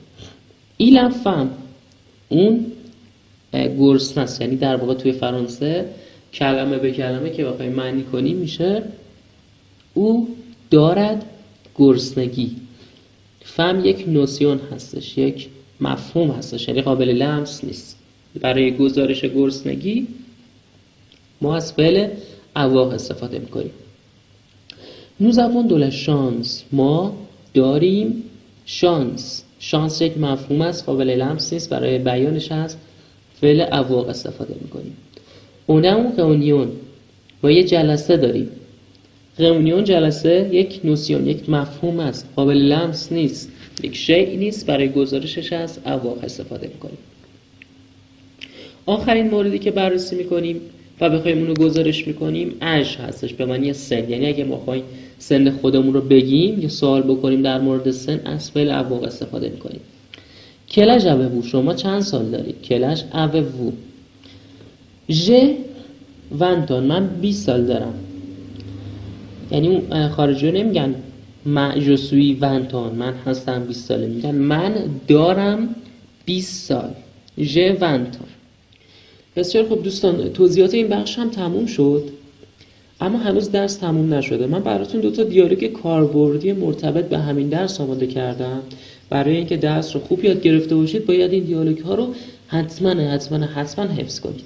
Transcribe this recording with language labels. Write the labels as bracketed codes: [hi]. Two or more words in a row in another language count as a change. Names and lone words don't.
[fr] il faim, [fa] اون گرسنه است، یعنی در واقع توی فرانسه کلمه به کلمه که بخوایم معنی کنیم میشه او دارد گرسنگی. فم یک نوسیون هستش، یک مفهوم هستش، یعنی قابل لمس نیست. برای گزارش گرسنگی ما از فعل avoir استفاده میکنیم. [fr] nous avons de la chance، [fa] ما داریم شانس. شانس یک مفهوم است، قابل لمس نیست، برای بیانش از فعل avoir استفاده میکنیم. اونم reunion، ما یه جلسه داریم. reunion جلسه یک نوسیون، یک مفهوم است، قابل لمس نیست، یک شیء نیست، برای گزارشش از avoir استفاده میکنیم. آخرین موردی که بررسی میکنیم و بخوایم اونو گزارش میکنیم اج هستش، به معنی سن. یعنی اگه ما بخوایم سن خودمون رو بگیم یا سوال بکنیم در مورد سن، از فعل avoir استفاده میکنیم. [fr] quel âge avez-vous، [fa] شما چند سال دارید؟ [fr] کلش avez-vous. j'ai 20 ans، [fa] من 20 سال دارم. یعنی خارجی‌ها نمیگن من [fr] je suis 20 ans، [fa] من هستم 20 ساله، میگن من دارم 20 سال. [fr] j'ai 20 ans. [fa] بسیار خب دوستان، توضیحات این بخش هم تموم شد، اما هنوز درس تموم نشده. من براتون 2 تا دیالوگ کاربردی مرتبط به همین درس آماده کردم. برای اینکه درس رو خوب یاد گرفته باشید باید این دیالوگ ها رو حتما حفظ کنید.